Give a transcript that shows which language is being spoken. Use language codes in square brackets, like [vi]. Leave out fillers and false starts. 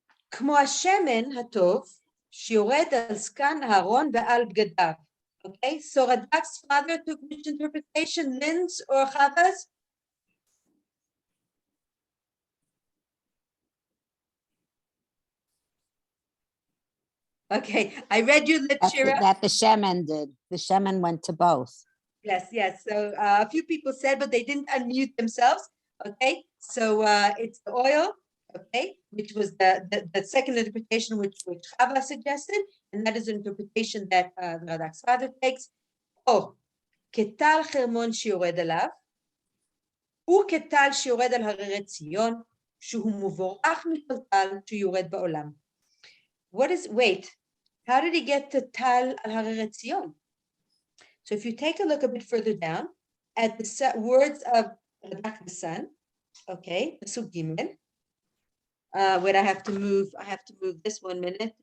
[he] כמו השמן הטוב שיורד על זקן אהרון ועל בגדיו. [en] Okay, so Radak's father took which interpretation, Lynn's or Chava's? Okay, I read you the Shira. That the shemen did. The shemen went to both. Yes. So a few people said, but they didn't unmute themselves. Okay, so it's the oil, okay, which was the second interpretation which Chava suggested, and that is an interpretation that Radak's father takes. [he] Oh, כטל חרמון שיורד עליו, וכטל שיורד על הררי ציון, שהוא מבורך מכל טל שיורד בעולם. [en] Wait, how did he get to tal al hareret Zion? So if you take a look a bit further down at the words of Radak the son, okay, Pasuk Gimel, wait, I have to move this 1 minute.